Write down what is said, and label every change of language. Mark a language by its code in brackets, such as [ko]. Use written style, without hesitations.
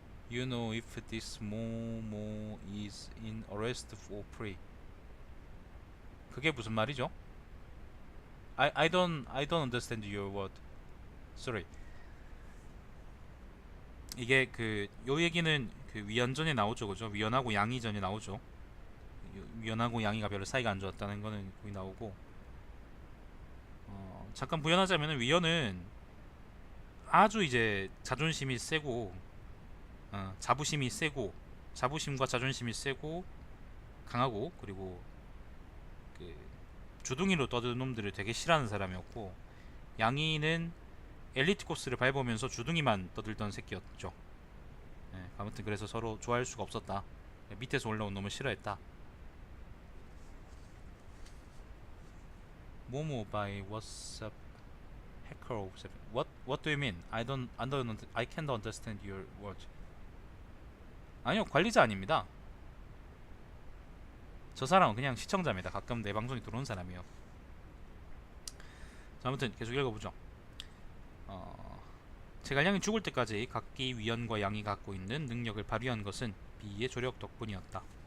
[en] You know if this Momo is in arrest for free. [ko] 그게 무슨 말이죠? [en] I don't understand your word. Sorry. [ko] 이게 그 요 얘기는 그 위연전에 나오죠, 그죠? 위연하고 양이전에 나오죠. 연하고 양이가 별로 사이가 안 좋았다는 거는 거기 나오고, 잠깐 부연하자면은 위연은 아주 이제 자존심이 세고, 자부심이 세고, 자부심과 자존심이 세고 강하고, 그리고 그 주둥이로 떠드는 놈들을 되게 싫어하는 사람이었고, 양이는 엘리트 코스를 밟으면서 주둥이만 떠들던 새끼였죠. 아무튼 그래서 서로 좋아할 수가 없었다. 밑에서 올라온 놈을 싫어했다. 모모 [en] by WhatsApp hacker 07. What do you mean? I can't understand your word. [ko] 아니요, 관리자 아닙니다. 저 사람은 그냥 시청자입니다. 가끔 내 방송에 들어오는 사람이에요. 자, 아무튼 계속 읽어보죠. 제갈량이 죽을 때까지 각기 위연과 양이 갖고 있는 능력을 발휘한 것은 비의 조력 덕분이었다.